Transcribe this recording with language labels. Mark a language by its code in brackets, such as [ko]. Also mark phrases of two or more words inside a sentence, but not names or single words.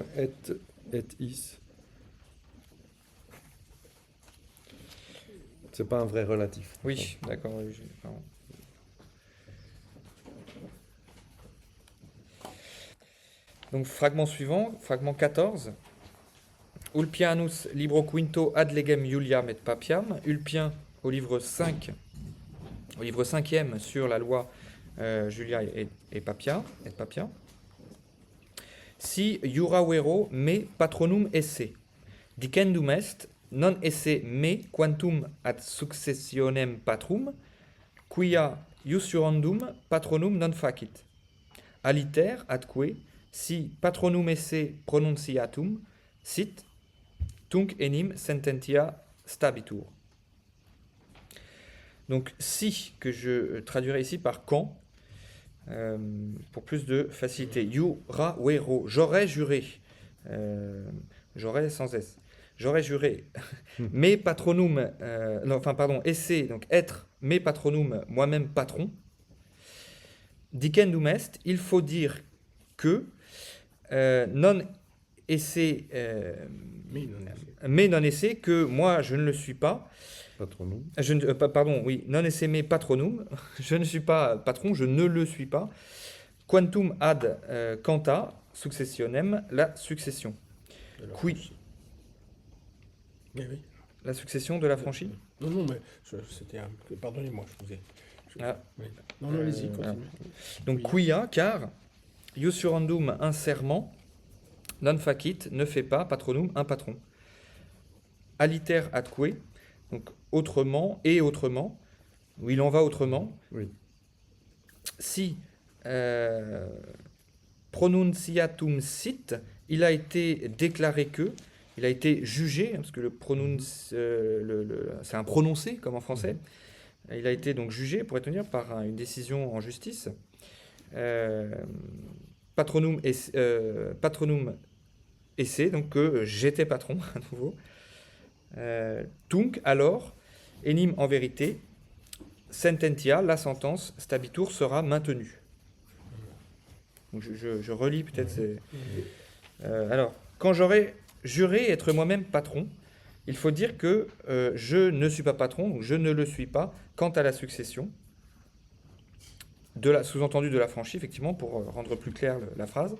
[fr] reprend, en fait, c'est comme [la] et is. [fr] C'est pas un vrai relatif. Oui, d'accord. Pardon. Donc, fragment suivant, fragment 14. [la] Ulpianus libro quinto ad legem Iuliam et Papiam. [fr] Ulpien au livre 5, au livre 5e sur la loi Julia et Papia. [la] Si iura vero me patronum esse, dicendum est, non esse me quantum ad successionem patrum, quia iusurandum patronum non facit. Aliter atque, si patronum esse pronunciatum, sit, tunc enim sententia stabitur. [fr] Donc, si, que je traduirai ici par quand, pour plus de facilité. [la] Iura vero, [fr] j'aurais juré. J'aurais sans S. J'aurais juré. [la] Me patronum, [fr] non, enfin, pardon, esse, donc être, [la] me patronum, [fr] moi-même patron. [la] Dicendum est, [fr] il faut dire que [la] non esse, [fr] mais [la] non esse, [fr] que moi je ne le suis pas. [la] Patronum. [fr] Pardon, oui, [la] non esse me patronum, [fr] je ne suis pas patron, je ne le suis pas. [la] Quantum ad quanta successionem, [fr] la succession. Qui, Oui, oui. la succession de la franchise. Non, mais c'était un... Pardonnez-moi, je vous ai... Ah. Oui. Non, allez-y, continuez. Donc, quia, car, iusurandum, un serment, [la] non facit, [fr] ne fait pas, patronum, un patron. [la] Aliter atque, [fr] donc autrement et autrement, où il en va autrement. Oui. [la] Si pronunciatum sit, [fr] il a été déclaré que, il a été jugé, parce que le c'est un prononcé, comme en français. Il a été donc jugé, pour être dire, par une décision en justice. [la] Patronum esse, [fr] donc que j'étais patron, à nouveau. Tunc, alors, enim en vérité, sententia, la sentence, stabitur, sera maintenue. Donc je relis peut-être. Alors, quand j'aurai juré être moi-même patron, il faut dire que je ne suis pas patron, donc je ne le suis pas quant à la succession, sous-entendu de la franchise, effectivement, pour rendre plus claire la phrase.